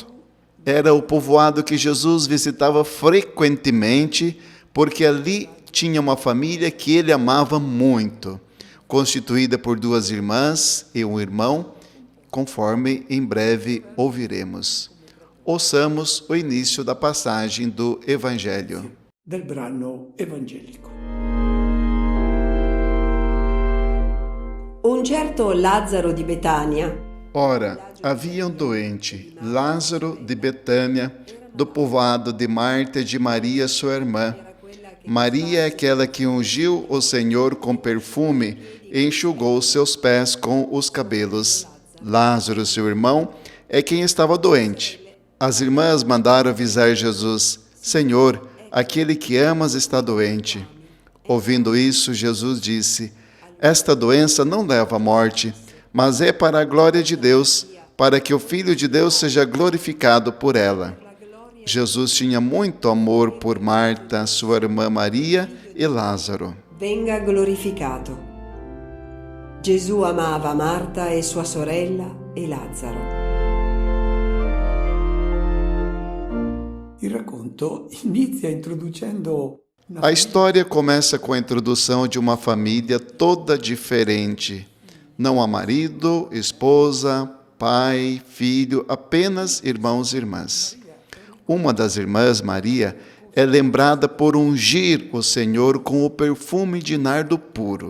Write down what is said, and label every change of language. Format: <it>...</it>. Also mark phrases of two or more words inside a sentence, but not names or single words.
<pt>Era o povoado que Jesus visitava frequentemente, porque ali tinha uma família que ele amava muito, constituída por 2 irmãs e um irmão, conforme em breve ouviremos. Ouçamos o início da passagem do Evangelho.</pt> <it>Del brano evangelico. Un certo Lazzaro di Betania, Ora,</it> <pt>havia um doente, Lázaro de Betânia, do povoado de Marta e de Maria, sua irmã. Maria é aquela que ungiu o Senhor com perfume e enxugou seus pés com os cabelos. Lázaro, seu irmão, é quem estava doente. As irmãs mandaram avisar Jesus: Senhor, aquele que amas está doente. Ouvindo isso, Jesus disse: Esta doença não leva à morte, mas é para a glória de Deus, para que o Filho de Deus seja glorificado por ela. Jesus tinha muito amor por Marta, sua irmã Maria e Lázaro.</pt> <it>venga glorificato. Gesù amava Marta e sua sorella e Lazzaro. Il racconto inizia introducendo</it> <pt>A história começa com a introdução de uma família toda diferente. Não há marido, esposa, pai, filho, apenas irmãos e irmãs. Uma das irmãs, Maria, é lembrada por ungir o Senhor com o perfume de nardo puro.</pt>